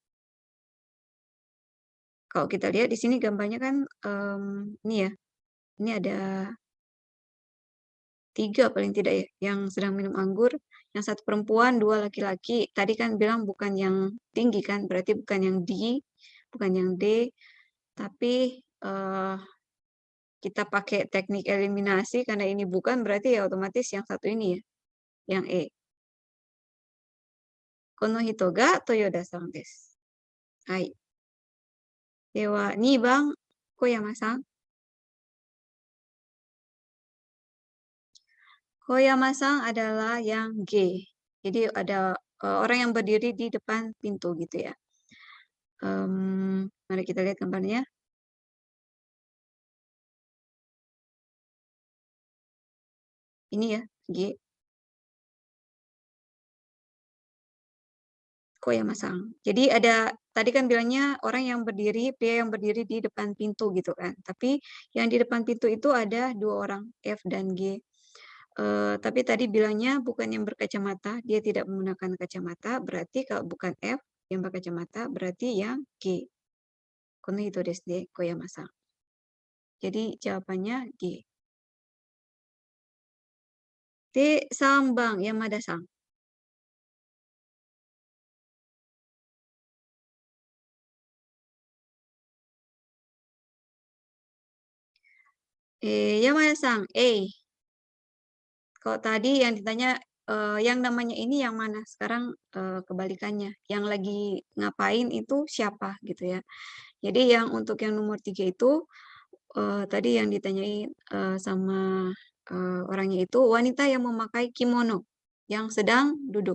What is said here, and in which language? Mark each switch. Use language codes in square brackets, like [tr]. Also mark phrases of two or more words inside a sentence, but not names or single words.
[id] Kalau kita lihat di sini gambarnya kan ini ya, ini ada 3 paling tidak ya, yang sedang minum anggur, yang 1 perempuan, 2 laki-laki. Tadi kan bilang bukan yang tinggi kan, berarti bukan yang D, bukan yang D, tapi kita pakai teknik eliminasi karena ini bukan, berarti ya otomatis yang satu ini ya, yang E. [ja] この人が豊田さんです。はい。では、2番、小山さん。 [id] Koyama-san adalah yang G. Jadi ada orang yang berdiri di depan pintu gitu ya. Mari kita lihat gambarnya. Ini ya, G. Koyama-san. Jadi ada, tadi kan bilangnya orang yang berdiri, pria yang berdiri di depan pintu gitu kan. Tapi yang di depan pintu itu ada 2 orang, F dan G. Tapi tadi bilangnya bukan yang berkacamata, dia tidak menggunakan kacamata, berarti kalau bukan F yang berkacamata, berarti yang G. [ja] この人ですね, Koyama-san. [id] Jadi jawabannya G. [ja] で、3番、山田さん。 [id] Yamada-san, A. Kalau tadi yang ditanya yang namanya ini yang mana? Sekarang kebalikannya. Yang lagi ngapain itu siapa gitu ya. Jadi yang untuk yang nomor 3 itu, tadi yang ditanyai, sama, orangnya itu wanita yang memakai kimono, yang sedang duduk.